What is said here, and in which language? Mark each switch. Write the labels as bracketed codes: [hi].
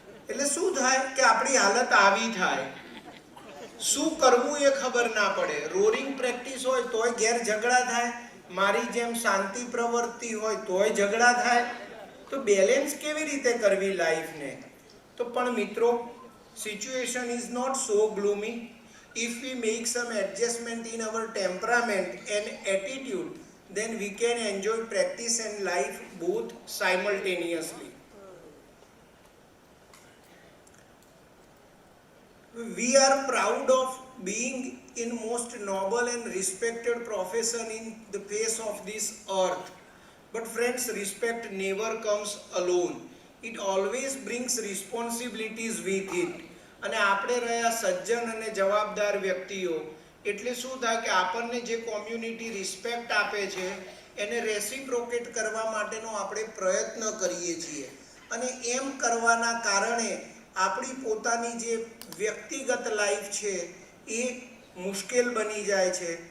[gu] એટલે શું થાય કે આપણી હાલત આવી થાય, શું કરવું એ ખબર ના પડે. રોરિંગ પ્રેક્ટિસ હોય તોય ઘેર ઝઘડા થાય, મારી જેમ શાંતિ પ્રવૃત્તિ હોય તોય ઝઘડા થાય. તો બેલેન્સ કેવી રીતે કરવી લાઈફને? તો પણ મિત્રો, [en] Situation is not so gloomy. If we make some adjustment in our temperament and attitude, then we can enjoy practice and life both simultaneously. We are proud of being in most noble and respected profession in the face of this earth. But friends, respect never comes alone. It always brings responsibilities with it. [gu] અને આપણે રહ્યા સજ્જન અને જવાબદાર વ્યક્તિઓ, એટલે શું થાય કે આપણને જે કોમ્યુનિટી રિસ્પેક્ટ આપે છે એને રેસિપ્રોકેટ કરવા માટેનો આપણે પ્રયત્ન કરીએ છીએ, અને એમ કરવાના કારણે આપણી પોતાની જે વ્યક્તિગત લાઈફ છે એ મુશ્કેલ બની જાય છે.